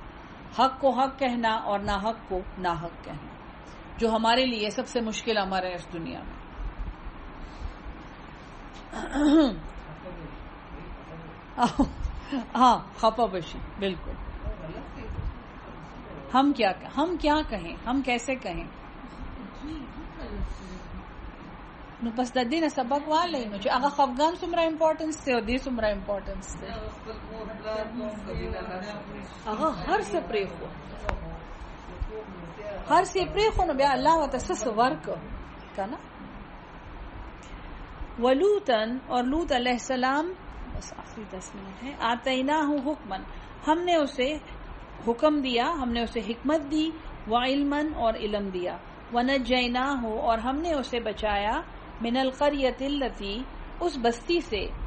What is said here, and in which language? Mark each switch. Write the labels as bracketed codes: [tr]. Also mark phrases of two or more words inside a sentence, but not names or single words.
[ur] حق کو حق کہنا اور ناحق کو ناحق کہنا، جو ہمارے لیے سب سے مشکل امر ہے اس دنیا میں. ہاں [ps] خفا بشی، [ur] بالکل. ہم کیا کہیں، ہم کیسے کہیں؟ [ps] نو پس د دې نه سبق والی نو چې هغه خفګان څومره امپورټنس دی او دې څومره امپورټنس دی. هغه هر څه پرېښو نو بیا الله ورته څه ورکړه که نه. [ar] ولوطن، [ur] اور لوط علیہ السلام، بس آخری 10 منٹ ہے. [ar] آتیناہ حکمن، [ur] ہم نے اسے حکم دیا، ہم نے اسے حکمت دی. وعلمن، اور علم دیا. ونجیناہ، اور ہم نے اسے بچایا. [ar] من القریۃ التی، [ur] اس بستی سے.